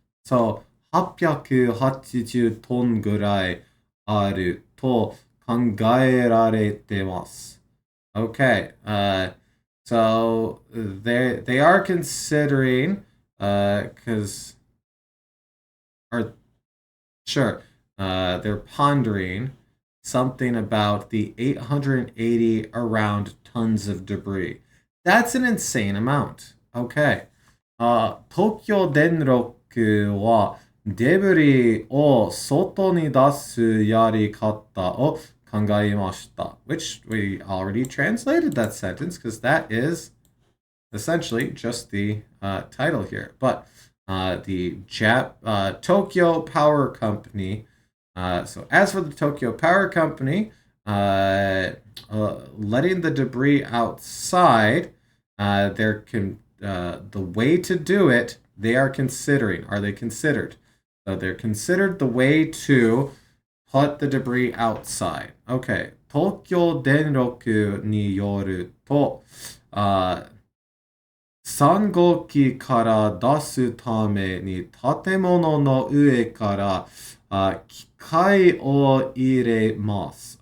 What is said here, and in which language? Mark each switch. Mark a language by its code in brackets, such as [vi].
[ja] So 880トンぐらいあると考えられてます。 [en] Okay. So they are considering because or sure they're pondering something about the 880 around tons of debris. That's an insane amount. Okay. [ja] 東京電力はデブリを外に出すやり方を考えました。 [en] Which we already translated that sentence because that is essentially just the title here. But the Tokyo Power Company. So as for the Tokyo Power Company, letting the debris outside, the way to do it, they are considering. Are they considered? So they're considered the way to put the debris outside. Okay. [ja] 東京電力によると、3号機から出すために建物の上から機械を入れます。